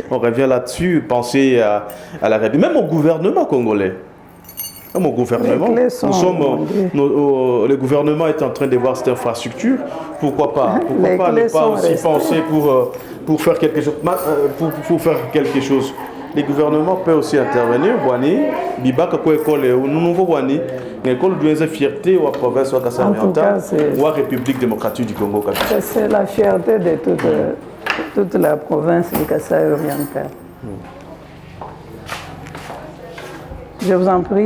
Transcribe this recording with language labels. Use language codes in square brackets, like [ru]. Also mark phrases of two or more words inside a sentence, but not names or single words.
[fr] On revient là-dessus, penser à la république, même au gouvernement congolais. Même au gouvernement. Les clés sont vendées. Le gouvernement est en train de voir cette infrastructure. Pourquoi pas? Pourquoi Les pas clés ne pas sont aussi restées. penser pour faire quelque chose? Pour faire quelque chose. Le gouvernement peut aussi intervenir. [lu] Boani, Bibaka ko [fr] école nouveau Boani, l'école doit être fierté ou à province ou à Kassai En tout oriental cas, c'est- ou à République démocratique du Congo. C'est la fierté de toute la province du Kassai oriental. Je vous en prie.